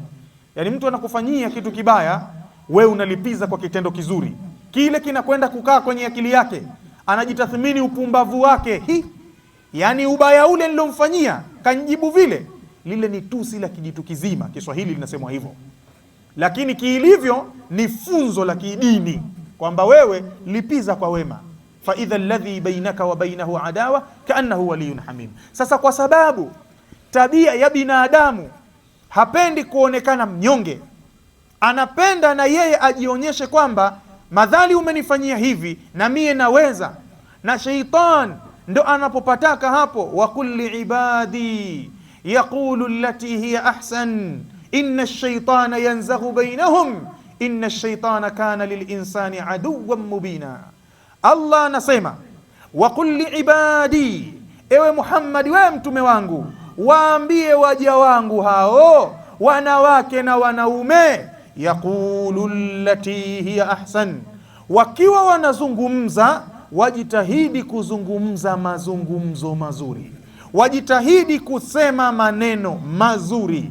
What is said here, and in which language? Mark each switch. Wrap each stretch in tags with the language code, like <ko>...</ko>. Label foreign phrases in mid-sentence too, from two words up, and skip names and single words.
<sw>Yani mtu anakufanyia kitu kibaya, we unalipiza kwa kitendo kizuri, kile kinakwenda kukaa kwenye akili yake, anajitathmini upumbavu wake. Yani ubaya ule nilomfanyia kanjibu vile, lile ni tusi la kijitu kizima, Kiswahili linasemwa hivyo, lakini kiilivyo ni funzo la kidini kwamba wewe lipiza kwa wema.</sw> <ar>فإذا الذي بينك وبينه عداوة كأنه ولي حميم.</ar> <sw>Sasa kwa sababu tabia ya binadamu hapendi kuonekana mnyonge, anapenda na yeye ajionyeshe kwamba madhali umenifanyia hivi na mie naweza, na sheitan ndo anapopataka hapo,</sw> <ar>وقل لعبادي يقولوا التي هي أحسن إن الشيطان ينزغ بينهم إن الشيطان كان للإنسان عدوا مبينا.</ar> <sw>Allah anasema</sw> <ar>وقل لعبادي,</ar> <sw>ewe Muhammad, wewe mtume wangu, waambie waja wangu hao wanawake na wanaume,</sw> <ar>يقولوا التي هي أحسن,</ar> <sw>wakiwa wanazungumza wajitahidi kuzungumza mazungumzo mazuri, wajitahidi kusema maneno mazuri.</sw>